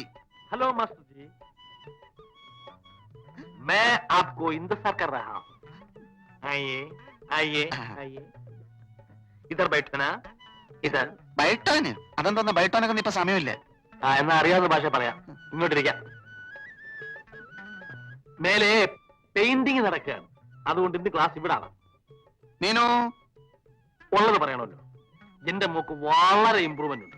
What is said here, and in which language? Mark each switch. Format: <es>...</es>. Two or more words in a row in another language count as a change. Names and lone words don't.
<hi>हेलो मास्टर जी, मैं आपको इंतजार कर रहा हूँ. आइए आइए आइए, इधर बैठना. इधर.</hi> <ml>ബൈട്ടോന് അതെന്തോന്ന്? ബൈട്ടോനൊക്കെ ഇപ്പൊ സമയമില്ല. എന്നാ അറിയാവുന്ന ഭാഷ പറയാം. ഇങ്ങോട്ടിരിക്കാം. മേലെ പെയിന്റിങ് നടക്കുകയാണ്, അതുകൊണ്ട് ഇന്ന് ക്ലാസ് ഇവിടാണ്. മീനു, ഉള്ളത് പറയണമല്ലോ. എന്റെ മോക്ക് വളരെ ഇമ്പ്രൂവ്മെന്റ് ഉണ്ട്.</ml>